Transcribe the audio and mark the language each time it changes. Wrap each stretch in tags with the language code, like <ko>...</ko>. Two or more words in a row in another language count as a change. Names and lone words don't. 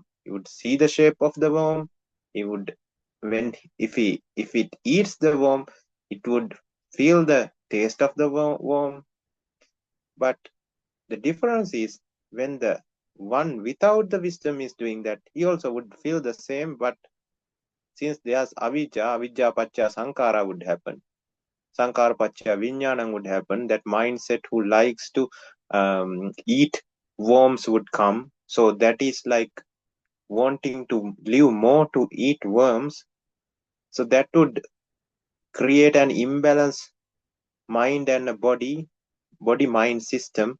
<en>He would see the shape of the worm. He would, when if it eats the worm, it would feel the taste of the worm. But the difference is when the one without the wisdom is doing that, he also would feel the same. But since there's</en> <pi>avijja pacha sankara</pi> <en>would happen.</en> <pi>Sankara pacha vijnanam</pi> <en>would happen. That mindset who likes to eat worms would come. So that is like wanting to live more to eat worms. So that would create an imbalance mind and a body mind system.</en>